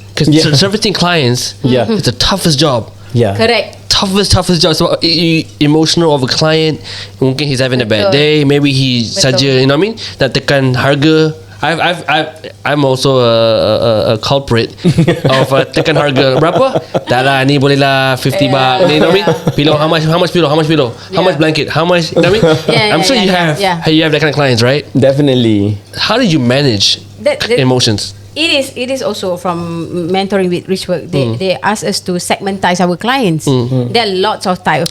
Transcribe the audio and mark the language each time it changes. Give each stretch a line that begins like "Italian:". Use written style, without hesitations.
English: Because servicing clients, it's the toughest job. Yeah. Correct. Toughest job. So emotional of a client.
Malay: Mungkin
English: he's having a bad day. Maybe he saja, you know what I mean?
Malay: Nak tekan harga.
English: I'm also a culprit of tekan harga.
Malay: Berapa? Dah lah, ni boleh lah 50 baht.
English: You know what I mean? Pillow, how much pillow? How much blanket? How much? You know what I mean? I'm sure you have that kind of clients, right? Definitely. How did you manage emotions? It is also from mentoring with Rich Work. They ask us to segmentize our clients. There are lots of type of